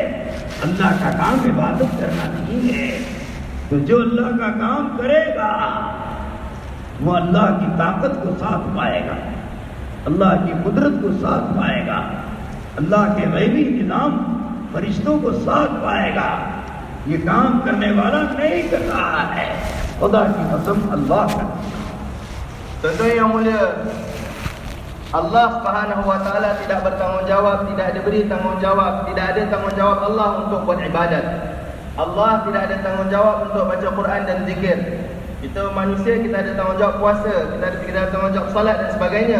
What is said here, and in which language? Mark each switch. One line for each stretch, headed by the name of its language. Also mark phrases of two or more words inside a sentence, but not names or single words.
Urdu: اللہ کا کام عبادت کرنا نہیں ہے۔ تو جو اللہ کا کام کرے گا وہ اللہ کی طاقت کو ساتھ پائے گا، اللہ کی قدرت کو ساتھ پائے گا، اللہ کے غیبی نظام فرشتوں کو ساتھ پائے گا. یہ کام کرنے والا نہیں کر رہا ہے، خدا کی قسم اللہ کا.
Malay: Tuan-tuan yang mulia, Allah
Arabic: سبحانه وتعالى
Malay: tidak bertanggungjawab, tidak diberi tanggungjawab, tidak ada tanggungjawab Allah untuk buat ibadat. Allah tidak ada tanggungjawab untuk baca Quran dan zikir. Kita manusia, kita ada tanggungjawab puasa, kita ada tanggungjawab salat dan sebagainya.